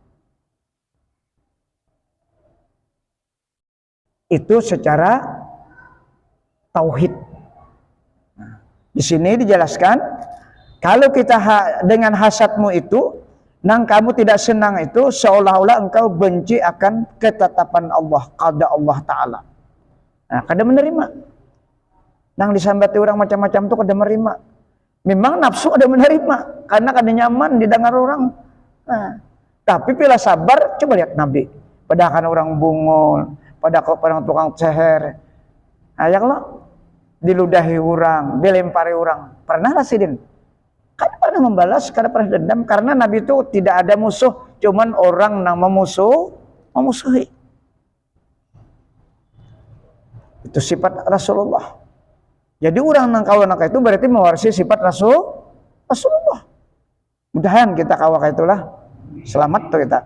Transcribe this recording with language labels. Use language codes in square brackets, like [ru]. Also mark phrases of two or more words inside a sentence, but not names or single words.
[bjn] Itu secara tauhid. Nah, di sini dijelaskan kalau kita dengan hasadmu itu, nang kamu tidak senang itu, seolah-olah engkau benci akan ketetapan Allah, qada Allah Ta'ala. Nah, kada menerima. Nang disambati orang macam-macam itu kada menerima. Memang nafsu ada menerima, karena kada nyaman didengar orang. Nah, tapi bila sabar, coba lihat Nabi. Padahal orang bungul, pada orang tukang ceher. Ayak lo, diludahi orang, dilempari orang. Pernah lah sidin? Kada pernah membalas, kada pernah dendam, karena Nabi itu tidak ada musuh, cuman orang yang memusuhi. Itu sifat Rasulullah. Jadi orang yang kawanaka itu berarti mewarisi sifat Rasulullah. Mudahan kita kawaka itulah selamat tuh kita.